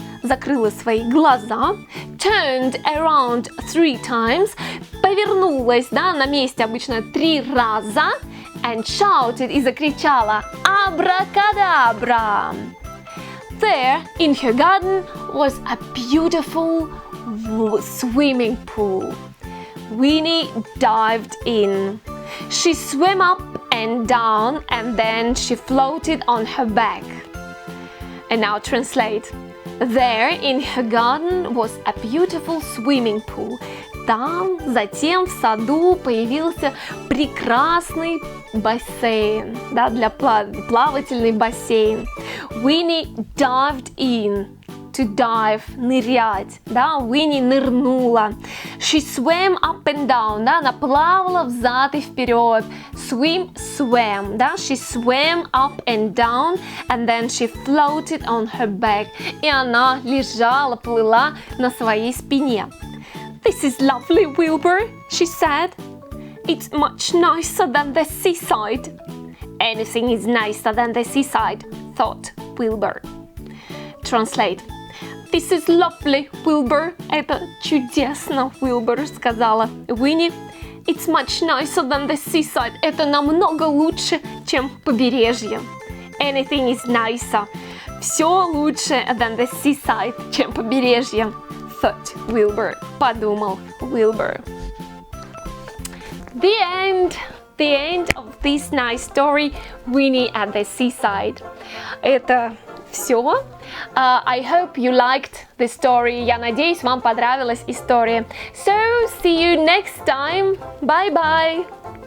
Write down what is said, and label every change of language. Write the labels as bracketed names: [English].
[Russian] закрыла свои глаза, [English] turned around 3 times, [Russian] повернулась, да, на месте обычно 3 раза, [English] and shouted, [Russian] и закричала «Абракадабра!». [English] There, in her garden, was a beautiful swimming pool. Winnie dived in. She swam up and down, and then she floated on her back. And now translate. There, in her garden, was a beautiful swimming pool. [Russian] Там, затем в саду появился прекрасный бассейн, да, для плавательный бассейн. [English] Winnie dived in. To dive, [Russian] нырять, да, Winnie нырнула. [English] She swam up and down, [Russian] да, она плавала взад и вперед. [English] Swim, swam, да, she swam up and down, and then she floated on her back. [Russian] И она лежала, плыла на своей спине. [English] This is lovely, Wilbur, she said. It's much nicer than the seaside. Anything is nicer than the seaside, thought Wilbur. Translate. This is lovely, Wilbur. [Russian] Это чудесно, Wilbur, сказала Winnie. [English] It's much nicer than the seaside. [Russian] Это намного лучше, чем побережье. [English] Anything is nicer. [Russian] Все лучше [English] than the seaside, [Russian] чем побережье. [English] Thought Wilbur. [Russian] Подумал Wilbur. The end. [English] The end of this nice story, Winnie at the seaside. [Russian] Это все. [English] I hope you liked the story. [Russian] Я надеюсь, вам понравилась история. [English] So, see you next time. Bye-bye.